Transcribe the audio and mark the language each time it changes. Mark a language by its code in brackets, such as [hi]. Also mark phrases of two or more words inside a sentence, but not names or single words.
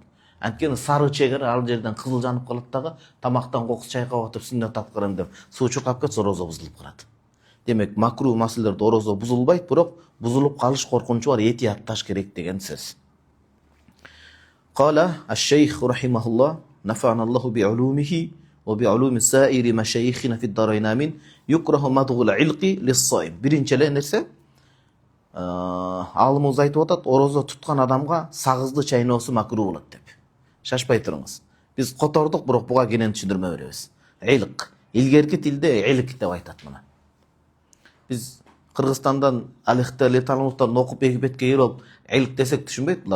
[ky] Анткени сары чегер ал жерден кызыл жанып калат дагы, тамактан кокус чайкап атып сүннөт аткарам деп суу чуркап кетсе орозо бузулуп калат. Демек макруh маселелерде орозо бузулбайт, бирок бузулуп калыш коркунучу бар, этиятташ керек деген сөз. [ar] قال الشيخ رحمه الله نفعنا الله بعلومه وبعلوم سائر مشايخنا في الدارين آمين يكره مضغ العلك للصائم. [ky] Биринчи эле нерсе, аалымыбыз айтып атат, орозо туткан адамга сагызды чайноосу макруh болот деп. Шашпай туруңуз. Биз котордук, бирок буга кенен түшүндүрмө беребиз. Илк. Илгерки тилде илк деп айтат мына. Биз Кыргызстандан алихтали талмуттан окуп Египетке келип алып илк десек түшүнбөйт булар.